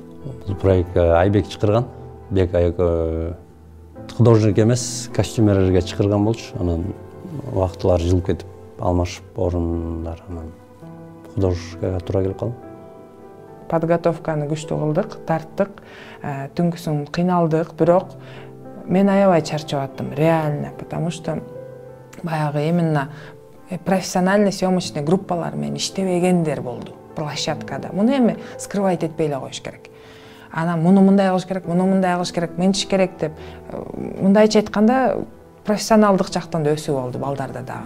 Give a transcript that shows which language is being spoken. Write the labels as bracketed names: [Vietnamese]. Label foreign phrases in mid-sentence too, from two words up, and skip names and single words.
[Kyrgyz] Бул проектке Айбек чакырган. Бек художник эмес, костюмерлерге чакырган болчу. Анан убактылар жылып кетип, алмашып орундар, анан художникке туура келип калды. Подготовканы күчтүү кылдык, тарттык, түнкүсүн кыйналдык, бирок мен аябай чарчап аттым, [Russian] реально, потому что [Kyrgyz] баягы [Russian] именно профессиональный съемочный [Kyrgyz] группалар менен иштебегендер болду площадкада. Муну эми скрывать этпей эле коюш керек. Анан муну мындай кылыш керек, муну мындай кылыш керек, мынтиш керек деп мындайча айтканда профессионалдык жактан да өсүү болду балдарда дагы.